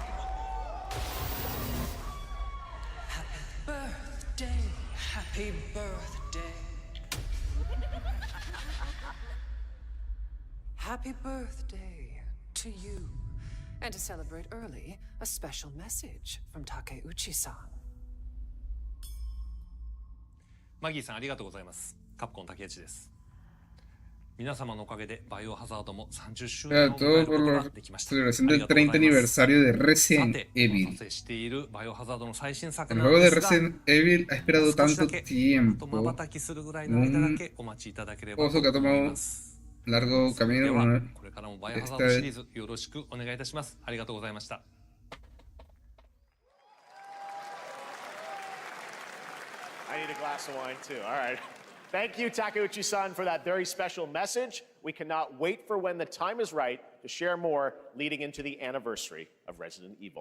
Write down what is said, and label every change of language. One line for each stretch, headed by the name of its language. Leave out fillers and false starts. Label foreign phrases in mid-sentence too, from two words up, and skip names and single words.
English: Happy birthday. Happy birthday. Happy birthday to you. And to celebrate early, a special message from Takeuchi-san.
Japanese: マギーさんありがとうございます。カプコン竹内です。皆様のおかげでバイオハザードも30周年を迎えることができました。
Spanish: Celebración del 30 aniversario de Resident Evil. El juego de Resident Evil ha esperado tanto tiempo. Un juego que ha tomado un largo camino.
English: I need a glass of wine too. All right. Thank you, Takeuchi-san, for that very special message. We cannot wait for when the time is right to share more leading into the anniversary of Resident Evil.